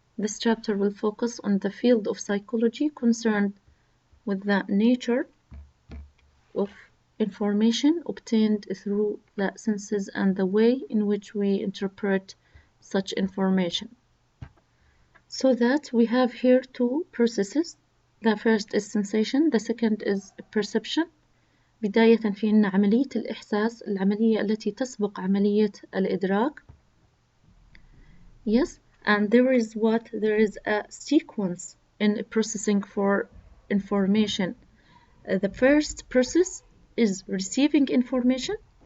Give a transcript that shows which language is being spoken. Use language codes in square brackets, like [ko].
[en] This chapter will focus on the field of psychology concerned with the nature of information obtained through the senses and the way in which we interpret such information. So that we have here two processes. The first is sensation, the second is perception. [ar] بداية في عنا عملية الإحساس، العملية التي تسبق عملية الإدراك. [en] Yes, and there is a sequence in processing for information. The first process is receiving information.